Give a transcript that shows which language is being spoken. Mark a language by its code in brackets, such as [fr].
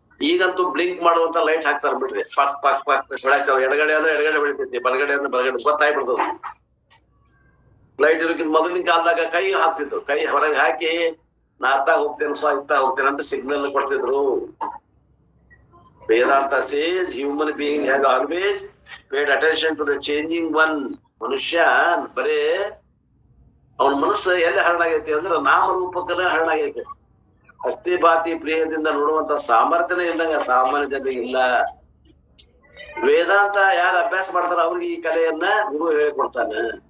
[kn] ಈಗಂತೂ ಬ್ಲಿಂಕ್ ಮಾಡುವಂತ ಲೈಟ್ ಹಾಕ್ತಾರ ಬಿಡ್ರಿ, ಪಕ್ ಪಕ್ ಪಕ್ ಬೆಳಗ್ತಾವ. ಎಡಗಡೆ ಅಂದ್ರೆ ಎಡಗಡೆ ಬೆಳಿತೈತಿ, ಬಲಗಡೆ ಅಂದ್ರೆ ಬಲಗಡೆ ಗೊತ್ತಾಗ್ಬಿಡ್ತದ. ಲೈಟ್ ಇರೋಕ್ಕಿಂತ ಮೊದಲಿನ ಕಾಲದಾಗ ಕೈ ಹಾಕ್ತಿದ್ರು, ಕೈ ಹೊರಗೆ ಹಾಕಿ ನಾ ಅತ್ತಾಗ ಹೋಗ್ತೇನಪ್ಪ ಇತ್ತಾಗ ಹೋಗ್ತೇನೆ ಅಂತ ಸಿಗ್ನಲ್ ಕೊಡ್ತಿದ್ರು. [en] Vedanta says human being has always paid attention to the changing one. [kn] ಮನುಷ್ಯ ಬರೇ ಅವನ ಮನಸ್ಸು ಎಲ್ಲಿ ಹರಡಾಗೈತಿ ಅಂದ್ರೆ ನಾಮರೂಪಕ್ಕನ ಹರಡಾಗೈತಿ. ಅಸ್ಥಿ ಬಾತಿ ಪ್ರಿಯದಿಂದ ನೋಡುವಂತ ಸಾಮರ್ಥ್ಯನೇ ಇಲ್ಲಂಗ ಸಾಮಾನ್ಯ ಜನರಿಗೆ ಇಲ್ಲ. ವೇದಾಂತ ಯಾರು ಅಭ್ಯಾಸ ಮಾಡ್ತಾರ ಅವ್ರಿಗೆ ಈ ಕಲೆಯನ್ನ ಗುರು ಹೇಳಿಕೊಡ್ತಾನೆ.